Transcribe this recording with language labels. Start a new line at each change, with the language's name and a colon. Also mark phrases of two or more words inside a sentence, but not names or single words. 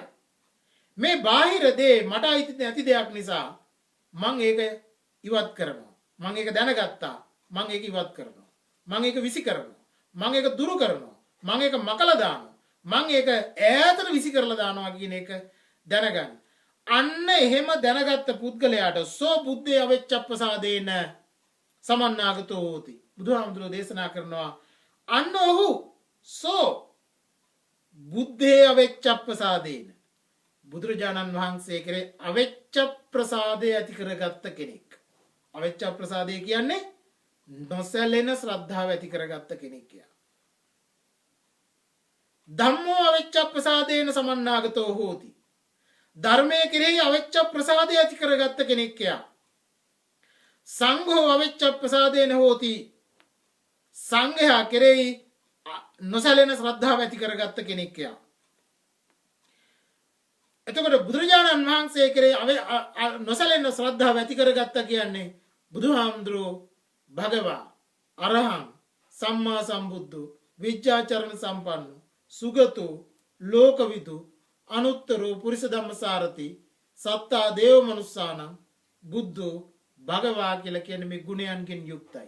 Sinhala: මේ බාහිර දේ මට අයිති නැති දෙයක් නිසා මම ඒක ඉවත් කරනවා. මම ඒක දැනගත්තා. මම ඒක ඉවත් කරනවා. මම ඒක විසි කරනවා. මම ඒක දුරු කරනවා. මම ඒක මකලා දානවා. මම ඒක ඈතට විසි කරලා දානවා කියන එක දැනගන්න. අන්න එහෙම දැනගත්ත පුද්ගලයාට
Pali: සෝ බුද්ධේ අවෙච්චප්පසාදේන සමන්නාගතෝ හෝති.
Sinhala: බුදුහාමුදුරුවෝ දේශනා කරනවා අන්න ඔහු
Pali: සෝ බුද්ධේ අවෙච්චප්පසාදේන
Sinhala: බුදුරජාණන් වහන්සේ කරේ අවෙච්ච ප්‍රසාදය ඇති කරගත්ත කෙනෙක්. අවෙච්ච ප්‍රසාදය කියන්නේ නොසැලෙන ශ්‍රද්ධාව ඇති කරගත්ත කෙනෙක් කියලා.
Pali: ධම්මෝ අවෙච්ච ප්‍රසාදේන සමන්නාගතෝ හෝති.
Sinhala: ධර්මයේ කෙරෙහි අවෙච්ච ප්‍රසාදය ඇති කරගත්ත කෙනෙක් කියලා.
Pali: සංඝෝ අවෙච්ච ප්‍රසාදේන හෝති.
Sinhala: සංඝයා කෙරෙහි නොසැලෙන ශ්‍රද්ධාව ඇති කරගත්ත කෙනෙක් කියලා. එතකොට බුදුරජාණන් වහන්සේ කෙරෙහි නොසැලෙන ශ්‍රද්ධාව ඇති කරගත්ත කියන්නේ බුදුහාමුදුරුවෝ
Pali: භගවා අරහං සම්මා සම්බුද්ධ විජ්ජාචරණ සම්පන්න සුගතු ලෝකවිදු අනුත්තරෝ පුරිස ධම්මසාරති සත්තා දේව මනුස්සානං බුද්ධෝ භගවා
Sinhala: කියලා කියන්නේ මේ ගුණයන්ගෙන් යුක්තයි.